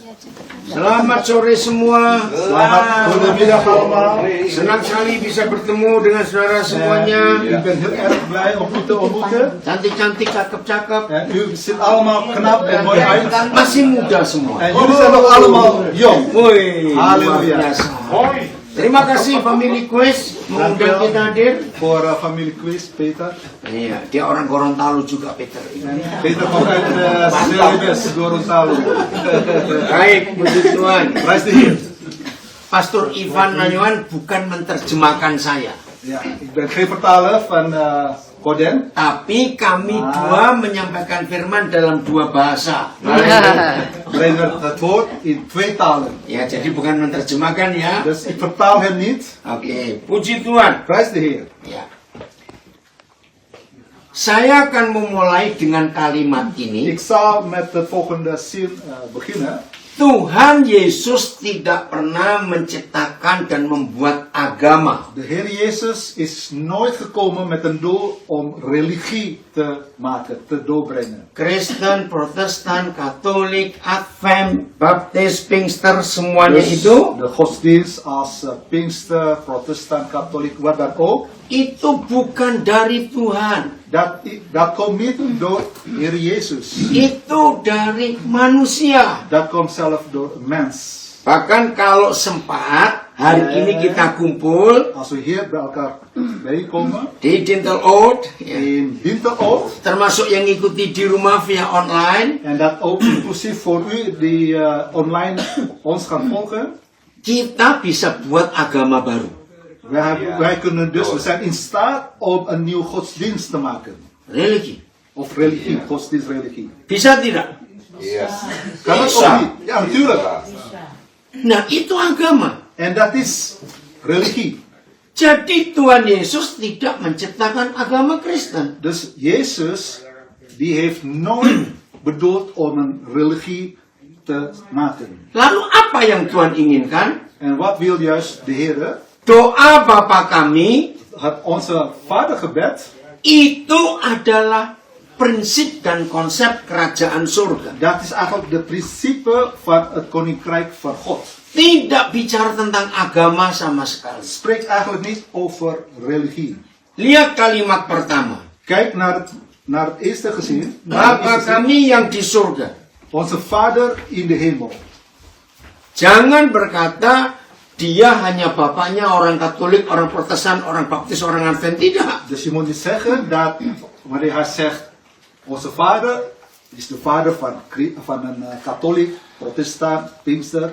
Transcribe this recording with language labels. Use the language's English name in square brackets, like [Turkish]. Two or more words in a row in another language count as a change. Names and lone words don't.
[Indonesian] Selamat sore semua. [Dutch] Selamat goedemiddag allemaal. [Indonesian] Senang sekali bisa bertemu dengan saudara semuanya. [Dutch] Ik ben heel erg blij om u te ontmoeten. [Indonesian] Cantik-cantik, cakep-cakep. [Dutch] En u ziet allemaal knap en mooi uit. [Indonesian] Masih muda semua. [Dutch] En jullie zijn nog allemaal jong. [Indonesian] Woi, luar Halleluja. biasa. Terima kasih [English] family quiz [Indonesian] mengundang kita hadir. [Dutch] Voor familie Quiz, Peter. [Indonesian] Iya, dia orang Gorontalo juga Peter. [Dutch] En Peter komt uit Celebes, Gorontalo. [Indonesian] Baik, puji Tuhan. [Dutch] Prijs de Heer. [Indonesian] Pastor Ivan Nanyuan bukan menerjemahkan saya, [Dutch] Ja, ik ben geen vertaler van Koden. [Indonesian] tapi kami dua menyampaikan firman dalam dua bahasa. [Dutch] Brengen het woord in 2 talen. [Indonesian] Ya, jadi bukan menerjemahkan ya. [Dutch] Dus ik vertaal hem niet. [Indonesian] Oke, puji Tuhan. [Dutch] Prijs de Heer. [Indonesian] Ya. Saya akan memulai dengan kalimat ini. [Dutch] Ik zal met de volgende zin beginnen. [Indonesian] Tuhan Yesus tidak pernah menciptakan dan membuat agama. [Dutch] De Heer Jezus is nooit gekomen met een doel om religie te maken, te doorbrengen. [Indonesian] Kristen, Protestan, Katolik, Advent, Baptis, Pinkster, semuanya [Dutch] Dus [Indonesian] itu [Dutch] de godsdienst als Pinkster, Protestant, Katholiek, wat dan ook, [Indonesian] itu bukan dari Tuhan. [Dutch] dat komt niet door Heer Jezus. [Indonesian] Itu dari manusia. [Dutch] Dat komt zelf door een mens. [Indonesian] Bahkan kalau sempat hari ini kita kumpul [Dutch] Als we hier bij elkaar bijkomen, [Indonesian] di Dintel Oud, ya, [Dutch] in Dinteloord, [Indonesian] termasuk yang ngikuti di rumah via online, [Dutch] en dat ook inclusief voor u die online ons gaan volgen, [Indonesian] kita bisa buat agama baru. [Dutch] wij kunnen dus, we zijn in staat om een nieuw godsdienst te maken. [Indonesian] Religi. [Dutch] Of religie, godsdienstreligie. [Indonesian] Bisa tidak? [Dutch] Kan dat [Indonesian] Bisa. [Dutch] ook niet? Ja, natuurlijk. [Indonesian] Nah, itu agama. [Dutch] En dat is religie. [Indonesian] Jadi Tuhan Yesus tidak menciptakan agama Kristen. [Dutch] Dus Jezus, die heeft nooit bedoeld om een religie te maken. [Indonesian] Lalu apa yang Tuhan inginkan? [Dutch] En wat wil juist de Heer? [Indonesian] Doa Bapa kami [Dutch] Onze vadergebed, [Indonesian] itu adalah prinsip dan konsep kerajaan surga. [Dutch] dat is eigenlijk de principe van het koninkrijk van God. [Indonesian] Tidak bicara tentang agama sama sekali. [Dutch] Spreekt eigenlijk niet over religie. [Indonesian] Lihat kalimat pertama. [Dutch] Kijk naar het eerste gezin. [Indonesian] Bapa kami yang di surga. [Dutch] Onze Vader in de hemel. [Indonesian] Jangan berkata dia hanya bapaknya orang Katolik, orang Protestan, orang Baptis, orang Advent. Tidak. [Dutch] Dus je moet niet zeggen dat wanneer hij zegt onze vader is de vader van een katholiek, protestant, pinkster.